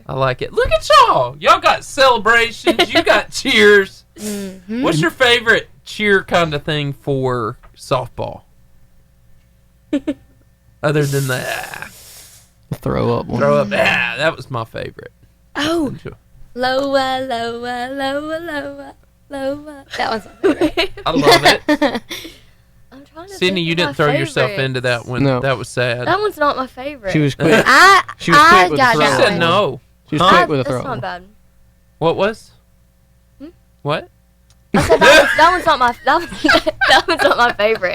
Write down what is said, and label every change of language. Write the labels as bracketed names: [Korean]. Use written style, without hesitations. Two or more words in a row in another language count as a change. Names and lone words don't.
[English] I like it. Look at y'all. Y'all got celebrations. You got cheers. Mm-hmm. What's your favorite cheer kind of thing for softball? Other than the throw up one. Throw up. That was my favorite. Oh. Loa, loa, loa, loa, loa. That one's my favorite. I love it. I'm trying to Sydney, you didn't throw yourself into that one. No. That was sad. That one's not my favorite. She was quick. She was quick with the throw. She said no. She was quick with the That's throw. not bad. What was? What? I said that one's not my that one's not my favorite.